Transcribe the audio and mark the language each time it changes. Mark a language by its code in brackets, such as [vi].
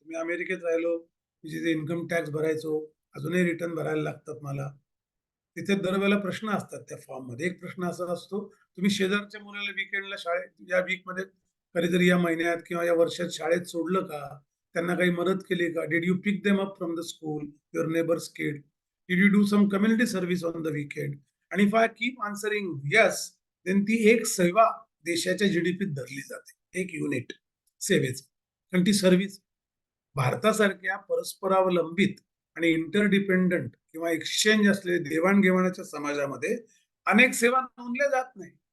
[mr] मी अमेरिकेत राहिलो, जिथे इन्कम टॅक्स भरायचो, अजूनही रिटर्न भरायला लागतात मला. तिथे दरवेळेला प्रश्न असतात त्या फॉर्म मध्ये. एक प्रश्न असा असतो, तुम्ही शेजारच्या मुलाला वीकेंडला शाळेत या वीकमध्ये कधीतरी या महिन्यात किंवा या वर्षात शाळेत सोडलं का? त्यांना काही मदत केली का? [en] Did you pick them up from the school, your neighbours kid? Did you do some community service on the weekend? [mr] आणि [en] if I keep answering yes, then [mr] ती एक सेवा देशाच्या जीडीपीत धरली जाते, एक युनिट सेवेचं. कारण ती सर्व्हिस भारतासारख्या परस्परावलंबित आणि इंटरडिपेंडंट किंवा एक्सचेंज असलेले देवाणघेवाणाच्या समाजामध्ये अनेक सेवा नोंदल्या जात नाही.